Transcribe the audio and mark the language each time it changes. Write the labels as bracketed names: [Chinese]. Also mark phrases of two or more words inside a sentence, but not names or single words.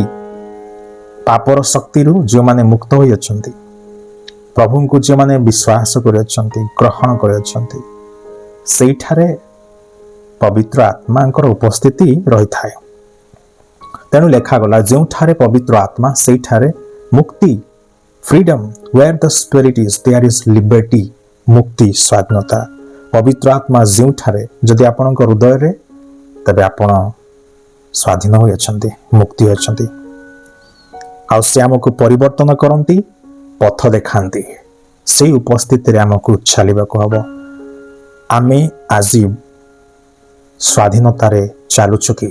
[Odia] ପାପର ଶକ୍ତିରୁ ଯେଉଁମାନେ ମୁକ୍ତ ହୋଇଅଛନ୍ତି, ପ୍ରଭୁଙ୍କୁ ଯେଉଁମାନେ ବିଶ୍ୱାସ କରିଅଛନ୍ତି, ଗ୍ରହଣ କରିଅଛନ୍ତି, ସେଇଠାରେ ପବିତ୍ର ଆତ୍ମାଙ୍କର ଉପସ୍ଥିତି ରହିଥାଏ। ତେଣୁ ଲେଖାଗଲା, ଯେଉଁଠାରେ ପବିତ୍ର ଆତ୍ମା ସେଇଠାରେ ମୁକ୍ତି, ଫ୍ରିଡମ୍। [English] where the spirit is there is liberty, [Odia] ମୁକ୍ତି, ସ୍ୱାଧୀନତା। ପବିତ୍ର ଆତ୍ମା ଯେଉଁଠାରେ, ଯଦି ଆପଣଙ୍କ ହୃଦୟରେ, ତେବେ ଆପଣ ସ୍ୱାଧୀନ ହୋଇଅଛନ୍ତି, ମୁକ୍ତି ହୋଇଅଛନ୍ତି। ଆଉ ସେ ଆମକୁ ପରିବର୍ତ୍ତନ କରନ୍ତି, ପଥ ଦେଖାନ୍ତି। ସେଇ ଉପସ୍ଥିତିରେ ଆମକୁ ଚାଲିବାକୁ ହେବ। ଆମେ ଆଜି ସ୍ୱାଧୀନତାରେ ଚାଲୁଛୁ କି?